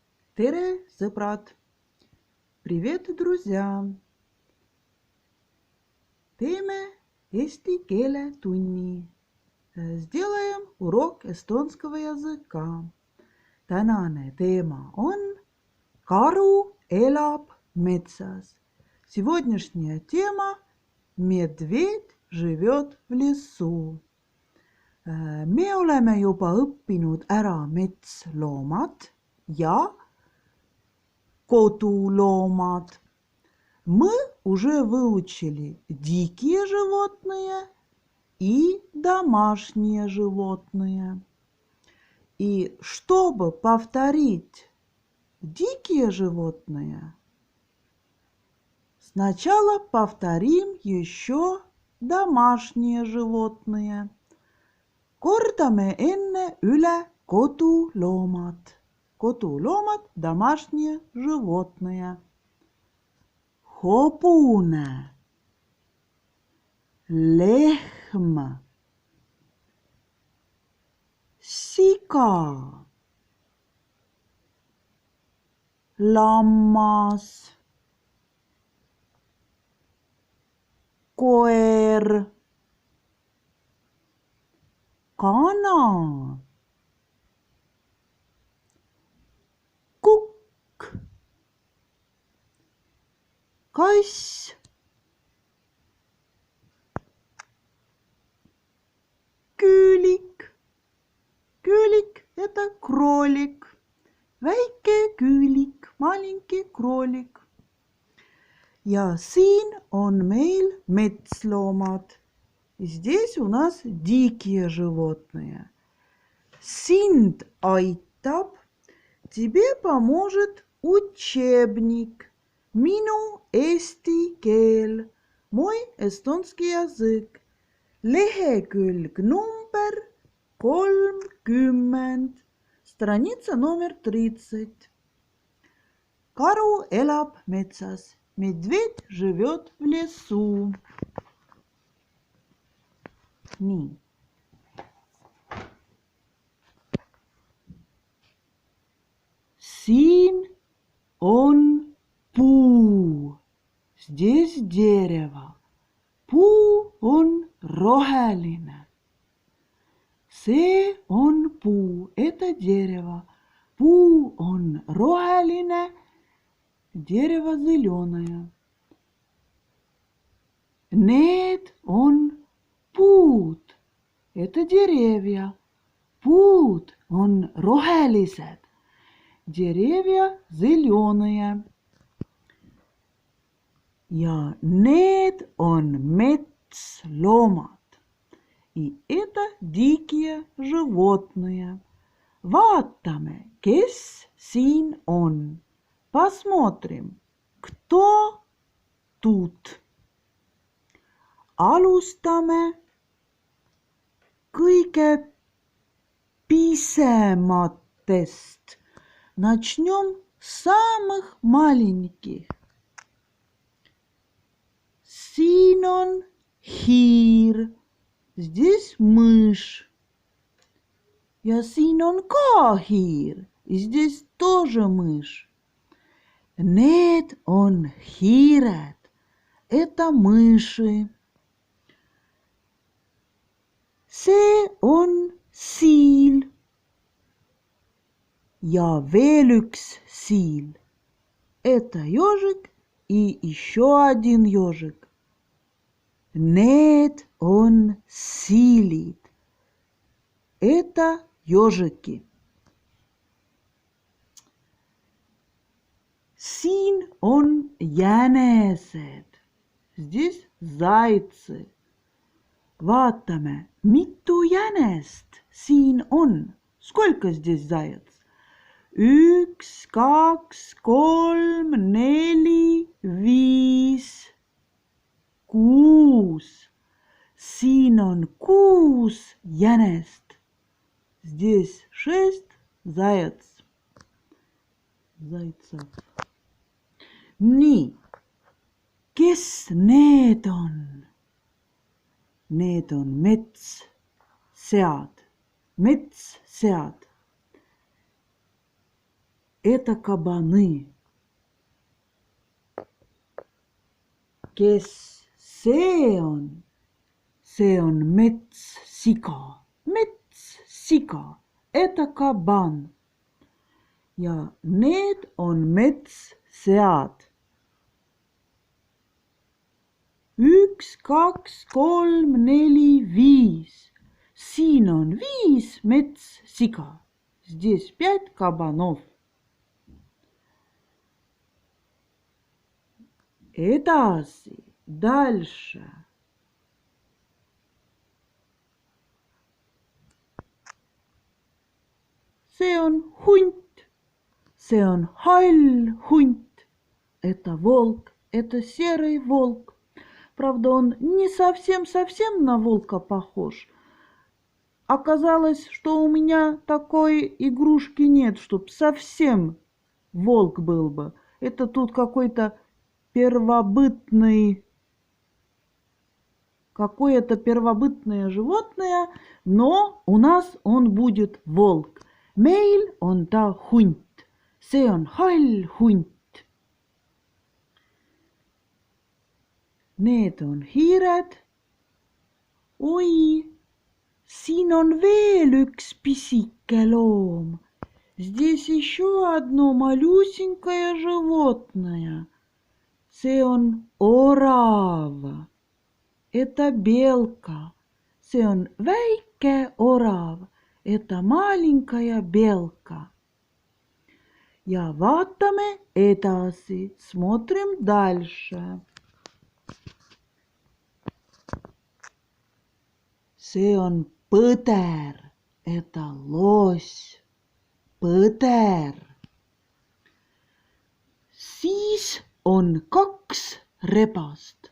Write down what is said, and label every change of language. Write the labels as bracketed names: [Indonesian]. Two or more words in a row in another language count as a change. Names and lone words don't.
[Estonian] Tere, sõbrad! [Russian] Привет, друзья! [Estonian] Teeme eesti keele tunni. [Russian] Сделаем урок эстонского языка. [Estonian] Tänane teema on Karu elab metsas. [Russian] Сегодняшняя тема Медведь живет в лесу. [Estonian] Me oleme juba õppinud ära metsloomad ja kodуломad. [Russian] Мы уже выучили дикие животные и домашние животные. И чтобы повторить дикие животные, сначала повторим еще домашние животные. [Estonian] Kordame enne üle kodуломad. [Russian] Kodуломad – домашние животные. [Estonian] Hobune, lehm, siga, lammas, koer, kana, kukk, kass, küülik. Küülik – [Russian] это кролик. [Estonian] Väike küülik, [Russian] маленький кролик. [Estonian] Ja siin on meil metsloomad. [Russian] Здесь у нас дикие животные. [Estonian] Sind aitab, [Russian] тебе поможет учебник. [Estonian] Minu eesti keel, [Russian] mой эстонский язык. [Estonian] Lehekülg number 30. [Russian] Страница номер 30. [Estonian] Karu elab metsas. [Russian] Медведь живет в лесу. [Estonian] Nii. Siin on puu. [Russian] Здесь дерево. [Estonian] Puu on roheline. See on puu. [Russian] Это дерево. [Estonian] Puu on roheline. [Russian] Дерево зеленое. [Estonian] Need on puud. [Russian] Это деревья. [Estonian] Puud on rohelised. [Russian] Деревья зеленые. [Estonian] Ja need on metsloomad. [Russian] И это дикие животные. [Estonian] Vaatame, kes siin on. [Russian] Посмотрим, кто тут. [Estonian] Alustame kõige pisematest. [Russian] Начнем с самых маленьких. [Estonian] Siin on hiir. [Russian] Здесь мышь. [Estonian] Ja siin on ka hiir. [Russian] И здесь тоже мышь. [Estonian] Need on hiired. [Russian] Это мыши. [Estonian] See on siil. Ja veel üks siil. [Russian] Это ежик и еще один ежик. [Estonian] Need on siilid. [Russian] Это ежики. [Estonian] Siin on jänesed. [Russian] Здесь зайцы. [Estonian] Vaatame, mitu jänest siin on. [Russian] Сколько здесь заяц? 1, 2, 3, 4, 5, 6. [Estonian] Siin on 6 jänest. [Russian] Здесь 6 зайцев. [Estonian] Nii, kes need on? Need on metssead. Metssead. [Russian] Это кабаны. [Estonian] Kes see on? See on metssika. Metssika. [Russian] Это кабан. [Estonian] Ja need on metssead. 1, 2, 3, 4, 5. Siin on 5 metssiga. [Russian] Здесь 5 кабанов. Edasi, дальше. [Estonian] See on hunt. See on hall hunt. [Russian] Это волк. Это серый волк. Правда, он не совсем на волка похож. Оказалось, что у меня такой игрушки нет, чтоб совсем волк был бы. Это тут какое-то первобытное животное, но у нас он будет волк. [Estonian] Meil on ta hunt. See on hall hunt. Need on hiired. Oi, siin on veel üks pisike loom. [Russian] Здесь еще одно малюсенькое животное. [Estonian] See on orav. [Russian] Это белка. [Estonian] See on väike orav. [Russian] Это маленькая белка. [Estonian] Ja vaatame edasi. [Russian] Смотрим дальше. [Estonian] See on põder. [Russian] Это лось. [Estonian] Põder. Siis on 2 rebast.